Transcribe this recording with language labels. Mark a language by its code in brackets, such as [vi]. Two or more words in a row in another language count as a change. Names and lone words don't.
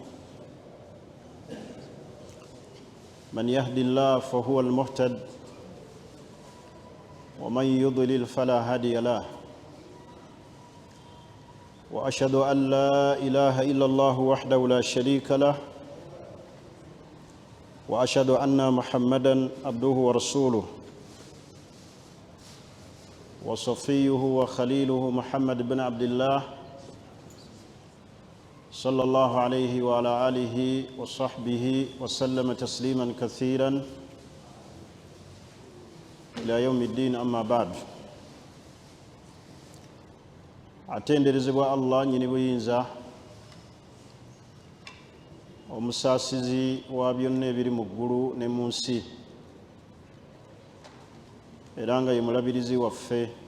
[ar] من يهد الله فهو المهتد ومن يضلل فلا هادي له وأشهد أن لا إله إلا الله وحده لا شريك له وأشهد أن محمدًا عبده ورسوله وصفيه وخليله محمد بن عبد الله صلى الله عليه وعلى آله وصحبه وسلم تسليما كثيرا إلى يوم الدين. أما بعد [lg] atenderezebwa Allah nyini buyinza omusasizi wa byonna ebiri mu ggulu ne mu nsi era nga ye mulabirizi waffe.